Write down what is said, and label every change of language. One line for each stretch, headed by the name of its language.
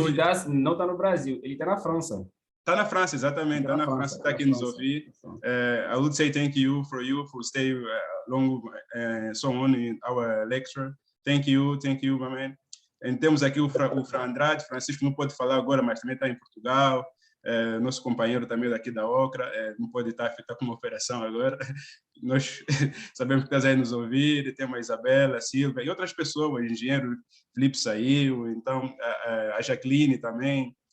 Portuguese: O Didas não está no Brasil, ele está na França. Está na França, exatamente. Está na França, está aqui nos ouvir.
English: I would say thank you for stay long so on in our lecture. Thank you, my man.
Portuguese: E temos aqui o Fran Andrade. Francisco não pode falar agora, mas também está em Portugal. Nosso companheiro também daqui da Ocra, não pode estar com uma operação agora. Nós sabemos que está aí nos ouvir. Temos a Isabela, a Silvia e outras pessoas. O engenheiro Felipe saiu, então a Jacqueline também.